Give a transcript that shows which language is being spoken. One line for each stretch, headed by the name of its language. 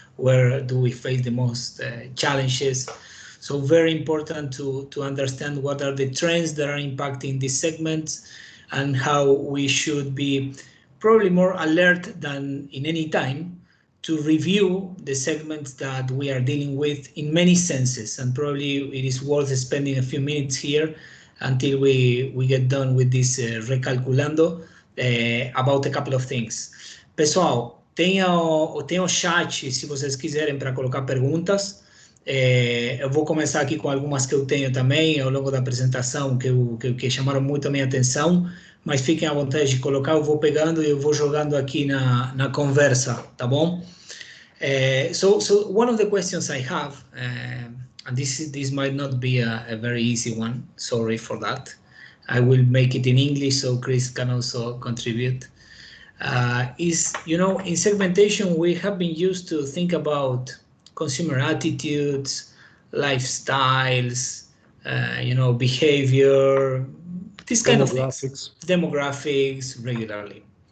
English: Where do we face the most challenges? So very important to understand what are the trends that are impacting these segments and how we should be probably more alert than in any time to review the segments that we are dealing with in many senses. And probably it is worth spending a few minutes here until we get done with this recalculando about a couple of things.
Portuguese: Pessoal, tenha o chat se vocês quiserem para colocar perguntas. Eu vou começar aqui com algumas que eu tenho também ao longo da apresentação que chamaram muito a minha atenção, mas fiquem à vontade de colocar, eu vou pegando e eu vou jogando aqui na conversa, tá bom?
English: So one of the questions I have, and this might not be a very easy one, sorry for that. I will make it in English so Chris can also contribute. Is, in segmentation, we have been used to think about consumer attitudes, lifestyles, behavior, this kind of things, demographics regularly.